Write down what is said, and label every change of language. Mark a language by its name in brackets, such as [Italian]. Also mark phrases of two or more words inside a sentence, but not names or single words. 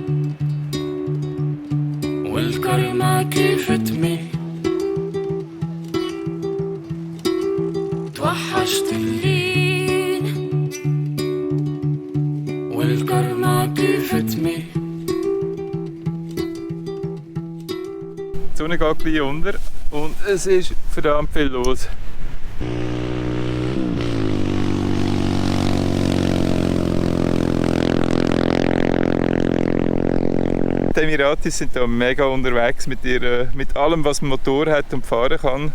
[Arabic] والكرمة كيف تميل توحشت اللين والكرمة كيف تميل [German] Die Sonne geht gleich unter und es ist verdammt viel los. Die Emiratis sind hier mega unterwegs mit allem, was ein Motor hat und fahren kann.